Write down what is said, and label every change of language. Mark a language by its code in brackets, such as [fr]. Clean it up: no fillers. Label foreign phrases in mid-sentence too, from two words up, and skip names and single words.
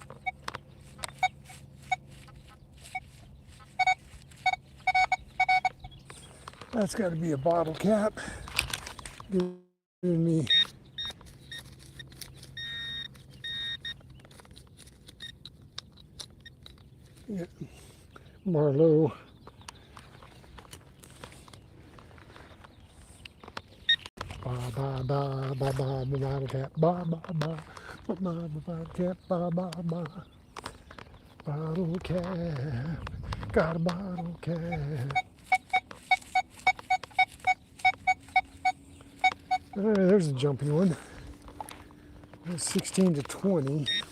[en] That's got to be a bottle cap. Giving me Marlowe. Ba ba ba ba ba ba bottle cap. Ba ba ba ba ba bottle cap. Ba ba ba bottle cap. Got a bottle cap. There's a jumpy one. That's 16 to 20.